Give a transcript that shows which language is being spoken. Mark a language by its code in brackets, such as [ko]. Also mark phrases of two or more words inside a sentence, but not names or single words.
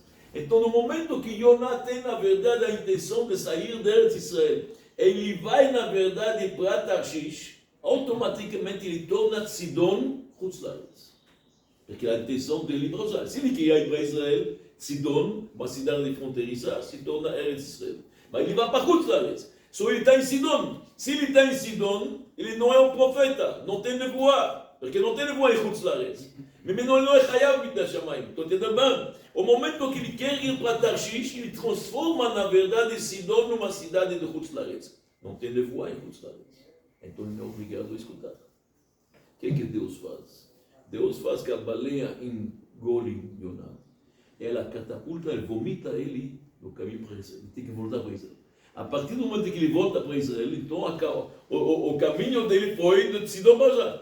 [pt] Então, no momento que Yonah tem, na verdade, a intenção de sair de Eretz Israel, ele vai, na verdade, para Tarshish, automaticamente ele torna Sidon [he] חוץ לארץ. [pt] Porque a intenção dele é para Israel. Se ele queria ir para Israel, Sidon, uma cidade fronteiriça, se torna Eretz Israel. Mas ele vai para [he] חוץ לארץ. [pt] Só ele está em Sidon. Se ele está em Sidon, ele não é um profeta, não tem nevoa, porque não tem nevoa em [he] חוץ לארץ. [pt] Mas ele não é [he] חייב מיתת שמים. [pt] Então, entendeu bem? O momento que ele quer ir para Tarshish, ele transforma, na verdade, Sidon numa cidade de [he] חוץ לארץ. [pt] Não tem nevoa em [he] חוץ לארץ. [pt] Então, ele não é obrigado a escutar. O que Deus faz? Deus faz que a baleia engole Yonah. Ela catapulta, ela vomita ele no caminho para Israel. Ele tem que voltar para Israel. A partir do momento que ele volta para Israel, então o caminho dele foi de Sidon para já.